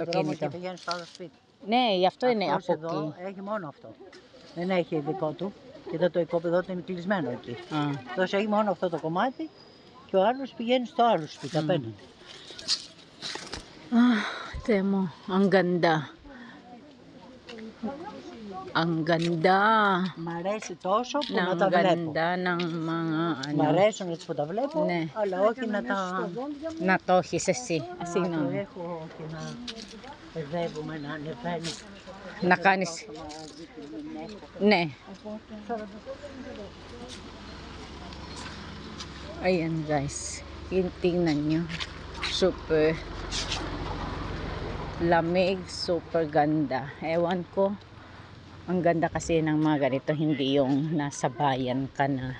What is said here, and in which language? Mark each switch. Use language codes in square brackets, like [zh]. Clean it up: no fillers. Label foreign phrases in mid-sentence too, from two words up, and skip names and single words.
[el] ένα δρόμο και κινητό. πηγαίνει στο άλλο σπίτι. Ναι, γι' αυτό είναι Αυτός από εδώ εκεί. έχει μόνο αυτό. Δεν έχει δικό του. Και εδώ το οικόπεδο του είναι κλεισμένο εκεί. Α. Αυτός έχει μόνο αυτό το κομμάτι και ο άλλος πηγαίνει στο άλλο σπίτι απέναντι. Τε μου, [tl] ang ganda. Ang ganda. [el] Μ' αρέσει τόσο που να [tl] Ng [el] τα βλέπω. [tl] ganda ng mga [el] Μ' [tl] ano. [el] αρέσουν έτσι που τα βλέπω, Ναι. αλλά όχι να τα... Να το έχεις εσύ. να το Συγγνώμη. έχω και να παιδεύουμε, να ανεβαίνει. Να κάνεις. Ναι. [tl] Ayan guys. Tingnan nyo. Super lamig. Super ganda. Ewan ko. Ang ganda kasi ng mga ganito. Hindi yung nasa bayan ka na.